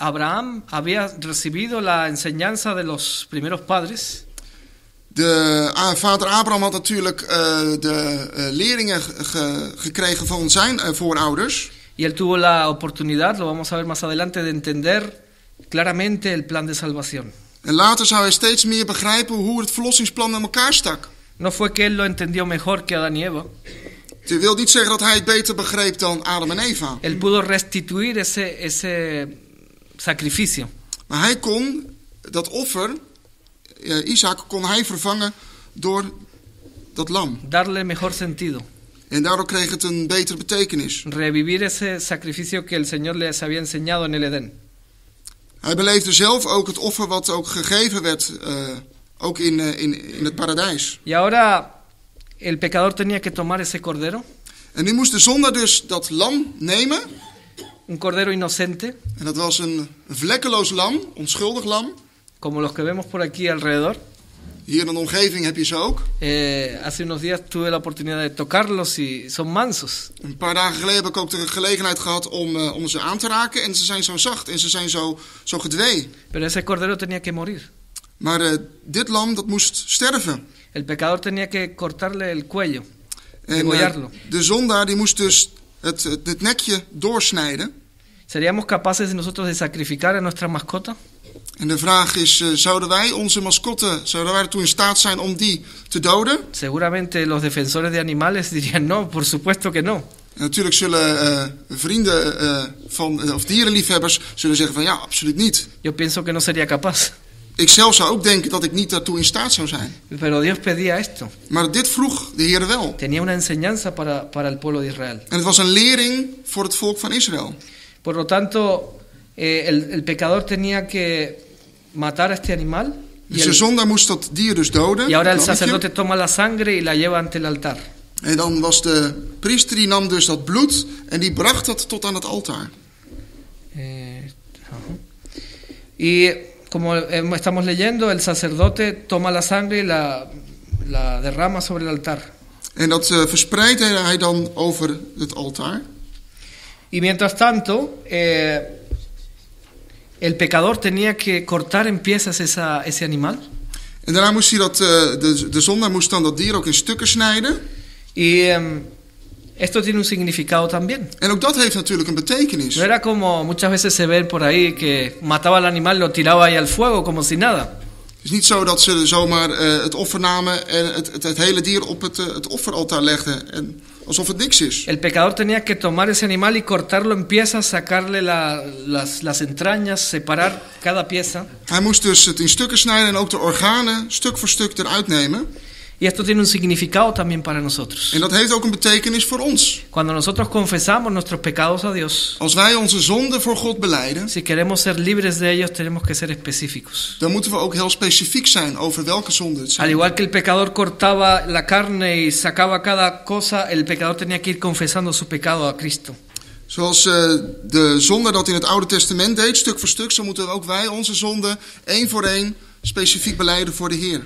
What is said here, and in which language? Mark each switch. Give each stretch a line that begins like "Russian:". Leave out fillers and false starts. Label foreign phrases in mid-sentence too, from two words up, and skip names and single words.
Spanish: Abraham había recibido la enseñanza de los primeros padres.
Dutch: Vader Abraham had natuurlijk de leringen gekregen van zijn voorouders.
Spanish: Y él tuvo la oportunidad, lo vamos a ver más adelante, de entender claramente el plan de salvación.
Dutch: En later zou hij steeds meer begrijpen hoe het verlossingsplan in elkaar stak.
Spanish: No fue que él lo entendió mejor que Adán y Eva.
Dutch: Het wil niet zeggen dat hij het beter begreep dan Adam en Eva.
Spanish: Él pudo restituir ese sacrificio.
Dutch: Maar hij kon dat offer, Isaac, kon hij vervangen door dat lam.
Spanish: Darle mejor sentido.
Dutch: En daardoor kreeg het een betere betekenis.
Spanish: Revivir ese sacrificio que el Señor les había enseñado en el Edén.
Dutch: Hij beleefde zelf ook het offer wat ook gegeven werd, ook in het paradijs.
Spanish: Y ahora el pecador tenía que tomar ese cordero.
Dutch: En nu moest de zondaar dus dat lam nemen.
Spanish: Un cordero inocente.
Dutch: En dat was een vlekkeloos lam, onschuldig lam.
Spanish: Como los que vemos por aquí alrededor.
Dutch: Hier in de omgeving heb je ze ook.
Spanish: Hace unos días tuve la oportunidad de tocarlos y son mansos.
Dutch: Een paar dagen geleden heb ik ook de gelegenheid gehad om ze aan te raken. En ze zijn zo zacht en ze zijn zo gedwee.
Spanish: Pero ese cordero tenía que morir.
Dutch: Maar dit lam, dat moest sterven.
Spanish: El pecador tenía que cortarle el cuello.
Dutch: En
Spanish: degollarlo.
Dutch: De zondaar die moest dus het nekje doorsnijden.
Spanish: ¿Seríamos capaces de nosotros de sacrificar a nuestra mascota?
Dutch: En de vraag is, zouden wij onze mascotte, zouden wij ertoe in staat zijn om die te doden?
Spanish: Seguramente los defensores de animales dirían no, por supuesto que no.
Dutch: En natuurlijk zullen vrienden of dierenliefhebbers zullen zeggen van ja, absoluut niet.
Spanish: Yo pienso que no sería capaz.
Dutch: Ik zelf zou ook denken dat ik niet daartoe in staat zou zijn.
Spanish: Pero Dios pedía esto.
Dutch: Maar dit vroeg de Heer wel.
Spanish: Tenía una enseñanza para el pueblo de Israel.
Dutch: En het was een lering voor het volk van Israël.
Spanish: Por lo tanto, el pecador tenía que matar a este animal.
Dutch: Dus de zondaar moest dat dier dus doden.
Spanish: Y ahora el sacerdote toma la sangre y la lleva ante el altar.
Dutch: En dan was de priester, die nam dus dat bloed en die bracht dat tot aan het altaar.
Spanish: Y como estamos leyendo, el sacerdote toma la sangre y la derrama sobre el altar.
Dutch: En dat verspreidde hij dan over het altaar.
Spanish: Y mientras tanto, el pecador tenía que cortar en piezas ese animal.
Dutch: En daarna moest hij de zondaar moest dan dat dier ook in stukken snijden.
Spanish: Y esto tiene un significado también.
Dutch: En ook dat heeft natuurlijk een betekenis.
Spanish: No era como muchas veces se ven por ahí que mataba al animal, lo tiraba ahí al fuego como si nada.
Dutch: Het is niet zo dat ze zomaar het offer namen en het hele dier op het offeraltaar legden. En alsof het niks is.
Spanish: El pecador tenía que tomar ese animal y cortarlo en piezas, sacarle las entrañas, separar cada pieza.
Dutch: Hij moest dus het in stukken snijden en ook de organen stuk voor stuk eruit nemen.
Spanish: Y esto tiene un significado también para nosotros.
Dutch: En dat heeft ook een betekenis voor ons.
Spanish: Cuando nosotros confesamos nuestros pecados a Dios,
Dutch: Als wij onze zonden voor God belijden,
Spanish: si queremos ser libres de ellos, tenemos que ser específicos.
Dutch: dan moeten we ook heel specifiek zijn over welke zonden het
Spanish: Al
Dutch: zijn.
Spanish: igual que el pecador cortaba la carne y sacaba cada cosa, el pecador tenía que ir confesando su pecado a Cristo.
Dutch: Zoals de zonde dat in het Oude Testament deed, stuk voor stuk, zo moeten ook wij onze zonden één voor één specifiek belijden voor de Heer.